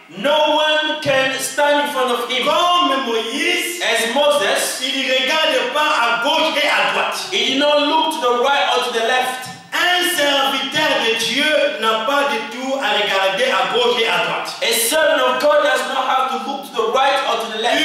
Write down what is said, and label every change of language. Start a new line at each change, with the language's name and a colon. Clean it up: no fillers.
English: no one can stand in front of him.
French: Comme Moïse,
English: as Moses,
French: il ne regarde pas à gauche et à droite.
English: He did not look to the right or to the left.
French: Un serviteur de Dieu n'a pas du tout à regarder à gauche et à droite.
English: A servant of God does not have to look to the right or to the left.